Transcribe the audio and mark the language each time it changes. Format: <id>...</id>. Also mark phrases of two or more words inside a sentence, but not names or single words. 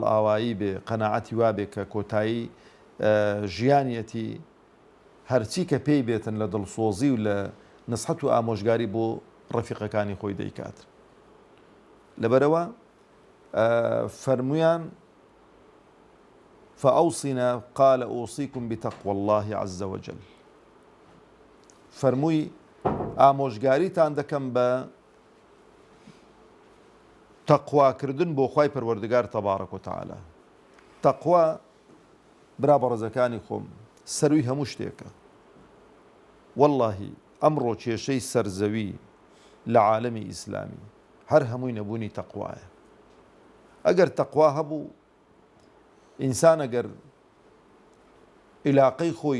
<ckb>ئاوایی بێ قەناعەتی وا بێ کە کۆتایی ژیانیەتی هەرچی کە پێی بێتن لە دڵسۆزی و لە نسحەت و ئامۆژگاری بۆ ڕەفیقەکانی خۆی دەیکات لەبەرەوە فەرمویان</ckb> <ar>فأوصنا قال أوصيكم بتقوى الله عز وجل</ar> <ckb>فەرمووی ئامۆژگاریتان دەکەم بە تەقواکردن بۆ خوای پەروەردگار</ckb> <ar>تەبارەک و تەعالا</ar> <ckb>تەقوا برا بەڕێزەکانی خۆم سەروی هەموو شتێکە وەڵڵاهی ئەمڕۆ کێشەی سەرزەوی لە عالەمی ئیسلامی هەر هەمووی نەبوونی تەقوایە ئەگەر تەقوا هەبوو ئینسان ئەگەر عیلاقەی خۆی</ckb>